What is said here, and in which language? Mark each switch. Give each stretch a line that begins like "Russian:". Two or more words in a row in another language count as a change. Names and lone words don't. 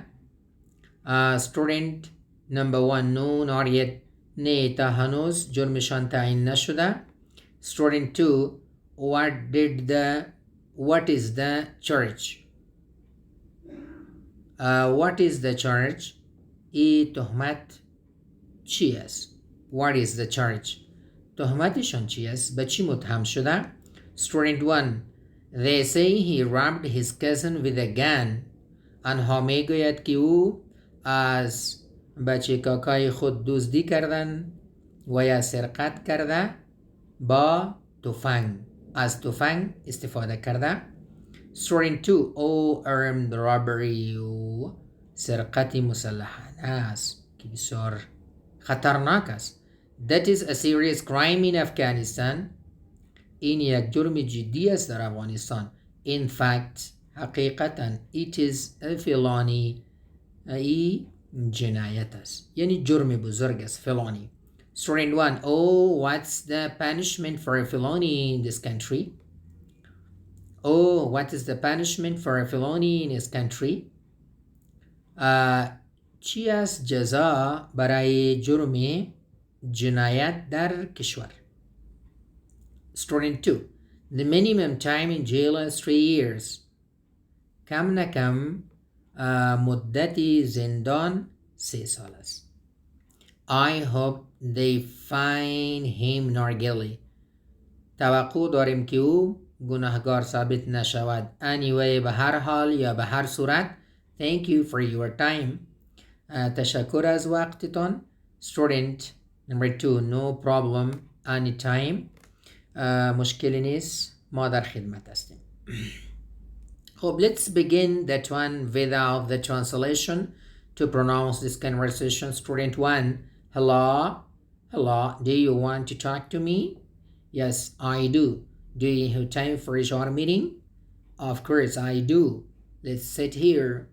English: Student number 1. No, not yet.
Persian: نه تا هنوز جرمشان تعیین نشده.
English: Student 2. What is the charge? What is the charge?
Persian: ای تهمت چی است؟
English: What is the charge?
Persian: تهمتشان چی است؟ به چی متهم شده؟ Student 1.
English: They say he robbed his cousin with a gun.
Persian: آنها میگوید که او از بچه کاکای خود دزدی کردن و یا سرقت کرده با تفنگ. از تفنگ استفاده کرده. Student 2.
English: Oh, armed robbery.
Persian: سرقت مسلحانه است که بسیار خطرناک است.
English: That is a serious crime in Afghanistan.
Persian: این یک جرم جدی است در افغانستان.
English: In fact, حقیقتا it is a felony.
Persian: ای جنایت است. یعنی جرم بزرگ است. felony.
English: Student 1. Oh, what's the punishment for a felony in this country? Oh, what is the punishment for a felony in this country?
Persian: چی است جزا برای جرم جنایت در کشور؟
English: Student 2. The minimum time in jail is 3 years.
Persian: کم نکم مدت زندان 3 سال است.
English: I hope they find him not guilty.
Persian: توقع داریم که او گناهکار ثابت نشود. Anyway, به هر حال یا به هر صورت.
English: Thank you for your time.
Persian: تشکر از وقتتان.
English: Student number 2. No problem. Anytime.
Persian: مشکلی نیست. ما در خدمت هستیم. خب,
English: let's begin that one without the translation to pronounce this conversation. Student 1. Hello. Hello. Do you want to talk to me? Yes, I do. Do you have time for a short meeting? Of course I do. Let's sit here.